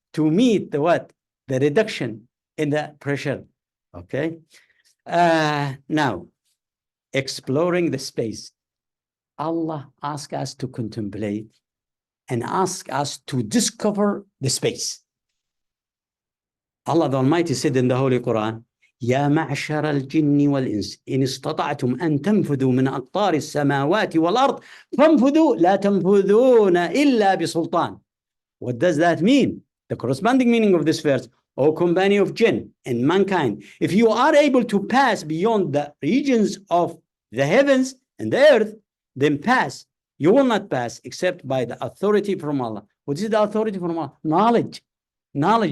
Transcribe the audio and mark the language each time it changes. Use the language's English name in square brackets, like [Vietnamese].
[English] To meet the what? The reduction in the pressure. Okay. Now, exploring the space. Allah asks us to contemplate and ask us to discover the space. Allah the Almighty said in the Holy Quran, [Arabic] يا معشر الجن والإنس إن استطعتم أن تنفذوا من أقطار السماوات والأرض فانفذوا لا تنفذون إلا بسلطان. [English] What does that mean? The corresponding meaning of this verse, O company of jinn and mankind, if you are able to pass beyond the regions of the heavens and the earth, then pass. You will not pass except by the authority from Allah. What is the authority from Allah? Knowledge. Knowledge.